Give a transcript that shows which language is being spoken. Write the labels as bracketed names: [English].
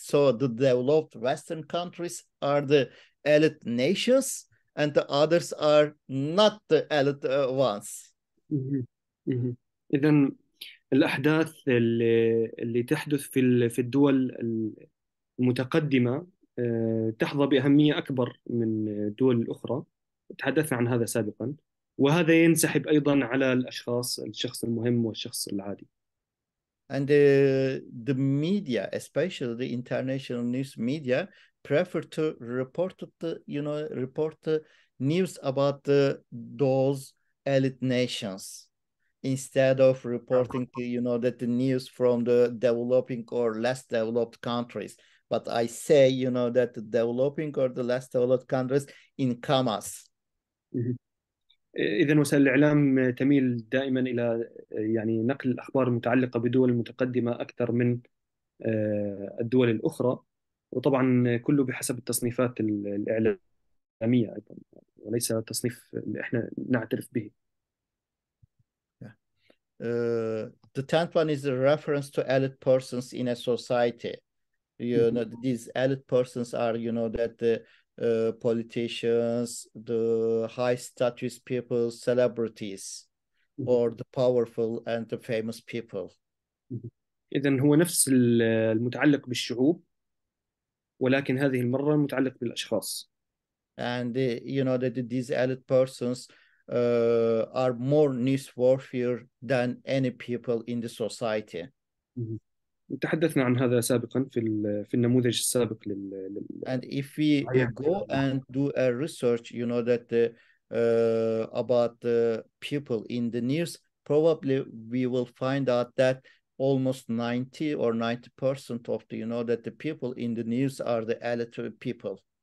[English] So the developed Western countries are the elite nations, and the others are not the elite ones. [Arabic] إذن الأحداث اللي تحدث في الدول المتقدمة تحظى بأهمية أكبر من الدول الأخرى، تحدثنا عن هذا سابقا، وهذا ينسحب أيضا على الشخص المهم والشخص العادي. [English] And the media, especially the international news media, prefer to report the news about those elite nations. instead of reporting, that the news from the developing or less developed countries. But I say, that the developing or the less developed countries in commas. [Arabic] إذا وسائل الإعلام تميل دائما إلى يعني نقل الأخبار المتعلقة بدول المتقدمة أكثر من الدول الأخرى، وطبعا كله بحسب التصنيفات الإعلامية أيضا، وليس تصنيف اللي إحنا نعترف به. [English] The 10th one is a reference to elite persons in a society. These elite persons are, that the politicians, the high status people, celebrities, or the powerful and the famous people. [Arabic] إذن هو نفس المتعلق بالشعوب، ولكن هذه المرة متعلق بالأشخاص. [English] And that these elite persons are more newsworthy than any people in the society. [Arabic] تحدثنا عن هذا سابقا في النموذج السابق [English] And if we go and do a research, that about the people in the news, probably we will find out that almost 90 or 90% of the, that the people in the news are the elite people.